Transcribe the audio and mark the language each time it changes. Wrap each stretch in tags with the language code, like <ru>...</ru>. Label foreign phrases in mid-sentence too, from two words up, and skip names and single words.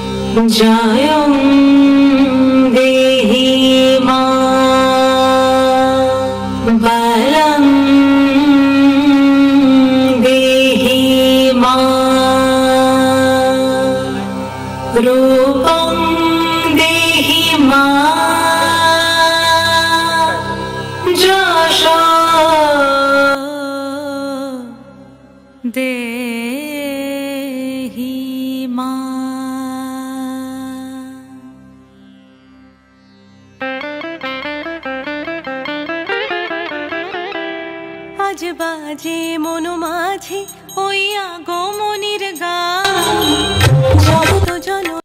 <sa>जयं देहि मा बलं देहि मा रूपं देहि मा যশো দেহি মা।</sa> <bn>আজ বাজে মন মাঝে ওই আগমনীর গান, জগত জন</bn>